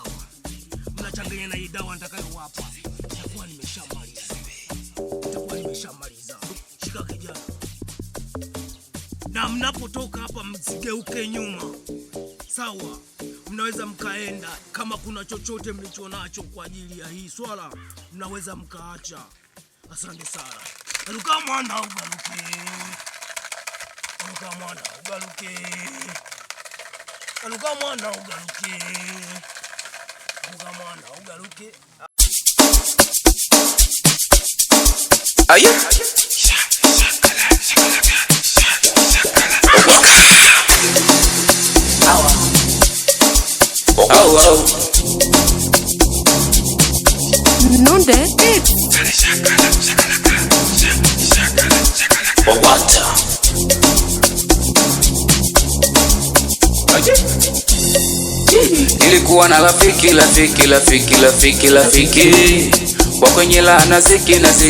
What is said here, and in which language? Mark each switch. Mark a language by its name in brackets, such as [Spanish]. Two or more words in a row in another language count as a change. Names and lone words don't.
[Swahili] Mnachanganya na hii dawa nitakayowapa. Nitakuwa nimeshamaliza. Shika kijana. Na mnapotoka hapa msigeuke nyuma. Sawa? Mnaweza mkaenda kama kuna chochote mlicho nacho kwa ajili ya hii swala, mnaweza mkaacha. Asante sana. [Kinyarwanda] Garuka mwana ugaruke. Garuka mwana ugaruke. Garuka mwana ugaruke. Garuka mwana ugaruke. Aye. Nonde? [Swahili] Nilikuwa na rafiki kwa kwenye laana ziki